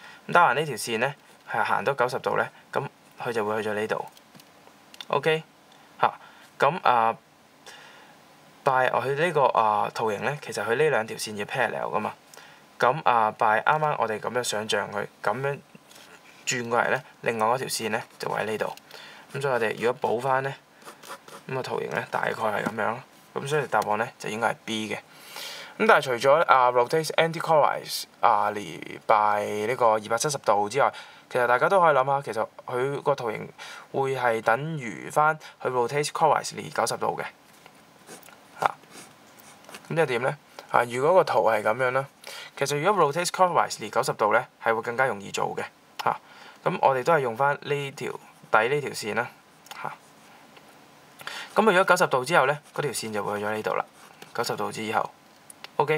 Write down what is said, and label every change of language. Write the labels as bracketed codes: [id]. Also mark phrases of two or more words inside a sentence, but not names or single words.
[yue] 咁打橫呢條線咧係行到90度咧，咁佢就會去咗呢度。OK， 咁by 佢呢個圖形咧，其實佢呢兩條線要 parallel 噶嘛。咁by啱啱我哋咁樣想像佢咁樣轉過嚟咧，另外嗰條線咧就會喺呢度。咁所以我哋如果補翻咧，咁個圖形咧大概係咁樣咯。咁所以答案咧就應該係 B 嘅。咁但係除咗 [en] rotate anticlockwise by [yue] 呢個270度之外，其實大家都可以諗下，其實佢個圖形會係等於翻佢 [en] rotate clockwise [yue] 90度嘅咁即係點咧？如果個圖係咁樣啦，其實如果 [en] rotate clockwise [yue] 90度咧，係會更加容易做嘅咁我哋都係用翻呢條底呢條線啦咁如果90度之後咧，嗰條線就會去咗呢度啦。90度之後 ，OK。